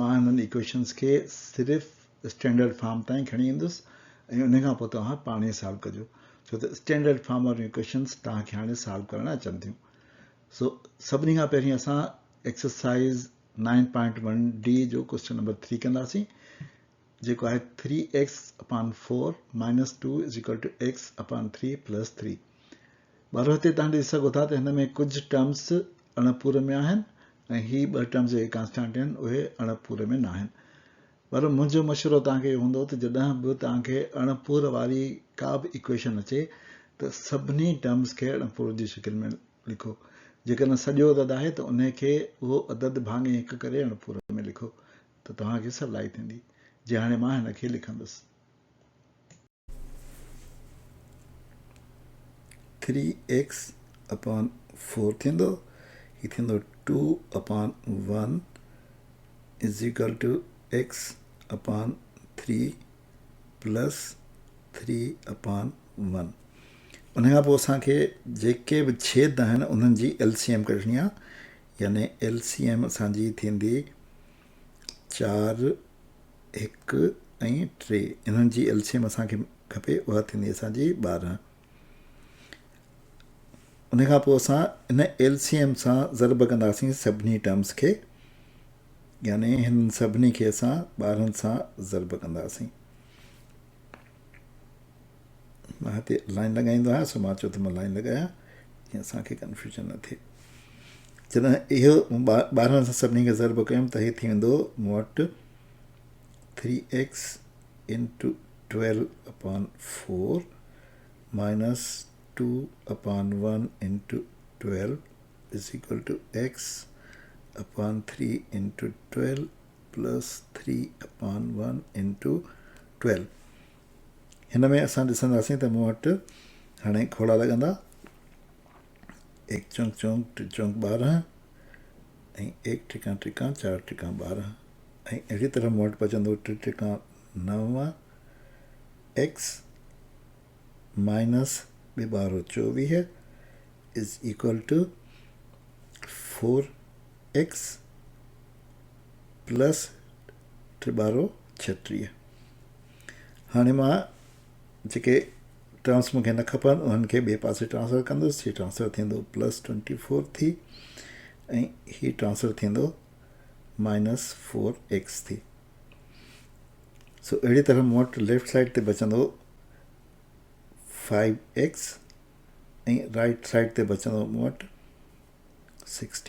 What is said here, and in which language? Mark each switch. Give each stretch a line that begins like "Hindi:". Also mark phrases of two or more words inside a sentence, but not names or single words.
Sindhi: मां हिननि इक्वेशन्स खे सिर्फ़ु
English: standard form
Sindhi: ताईं खणी ईंदुसि ऐं उन खां पोइ तव्हां पाण ई सॉल्व कजो, छो त
English: standard form
Sindhi: वारियूं इक्वेशन्स तव्हांखे हाणे सॉल्व करणु अचनि थियूं। सो सभिनी खां पहिरीं असां एक्सरसाइज़ 9.1d जो
English: question number
Sindhi: 3 कंदासीं, जेको आहे
English: 3x upon 4 minus 2 is equal to x upon 3 plus 3.
Sindhi: ॿारो हिते तव्हां ॾिसी सघो था त हिन में कुझु टर्म्स अणपूर में आहिनि ऐं ही ॿ टर्म्स जेके कांस्टेंट आहिनि उहे अणपूर में न आहिनि। पर मुंहिंजो मशवरो तव्हांखे इहो हूंदो त जॾहिं बि तव्हांखे अणपूर वारी का बि इक्वेशन अचे त सभिनी टर्म्स खे अणपूर जी शिकिल में लिखो। जेकॾहिं सॼो अदद आहे त उन खे उहो अदद भाङे 1 करे अणपूर में लिखो, त तव्हांखे सवलाई थींदी। जे हाणे मां हिन खे लिखंदुसि
English: 3x upon 4
Sindhi: थींदो, ही थींदो
English: 2 upon 1 is equal to x upon 3 plus 3 upon 1.
Sindhi: उन खां पोइ असांखे जेके बि छेद आहिनि उन्हनि जी एलसीएम कढणी आहे, यानी एलसीएम असांजी थींदी 4, 1 ऐं 3। इन्हनि जी एलसीएम असांखे खपे, उहा थींदी असांजी 12। उन खां पोइ असां इन एलसीएम सां ज़र्ब कंदासीं सभिनी टर्म्स खे, यानी हिन सभिनी खे असां 12 सां ज़र्ब कंदासीं। मां हिते लाइन लॻाईंदो आहियां, सो मां चयो त मां लाइन लॻायां जीअं असांखे कन्फ्यूजन न थिए। जॾहिं इहो 12 सां सभिनी खे ज़र्ब कयूं त इहे थी वेंदो मूं वटि
English: 3x into 12 upon 4 minus 2 upon 1 into 12 is equal to x upon 3 into 12 plus 3 upon 1 into 12.
Sindhi: हिन में असां ॾिसंदासीं त मूं वटि हाणे खोड़ा लॻंदा 1 चौंक चौंक 2 चौंक 12 ऐं 1 टिका टिका 4 टिका 12 ऐं अहिड़ी तरह मूं वटि बचंदो 3 टिका
English: 9 x minus 2 12 24 is equal to 4x plus 3 12 36.
Sindhi: हाणे मां जेके टर्म्स मूंखे न खपनि उन्हनि खे ॿिए पासे ट्रांसफर कंदुसि। हीअ ट्रांसफर थींदो +24 थी ऐं हीअ ट्रांसफर थींदो -4x थी। सो अहिड़ी तरह मूं वटि
English: left side
Sindhi: ते बचंदो 5x ऐं
English: right side
Sindhi: ते बचंदो मूं वटि 60।